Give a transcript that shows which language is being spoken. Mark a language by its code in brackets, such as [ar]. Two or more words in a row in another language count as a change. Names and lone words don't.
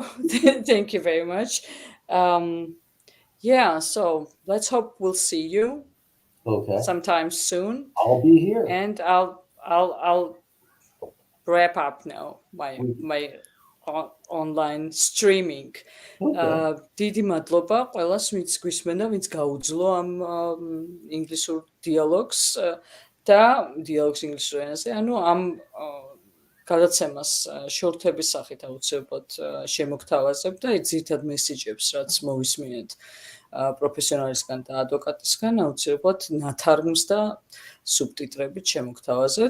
[en] Thank you very much. Yeah, so let's hope we'll see you sometime soon. I'll be here, and I'll wrap up now my online streaming. [ka] დიდი მადლობა ყველას, ვინც გვისმენდა, ვინც გაუძლო ამ ინგლისურ დიალოგს და დიალოგს ინგლისურ ენაზე. ანუ ამ გადაცემას შორტების სახით აუცილებლად შემოგთავაზებ და ძირითად მესიჯებს, რაც მოვისმინეთ პროფესიონალისგან და ადვოკატისგან, აუცილებლად ნათარგმნს და სუბტიტრებით შემოგთავაზებთ.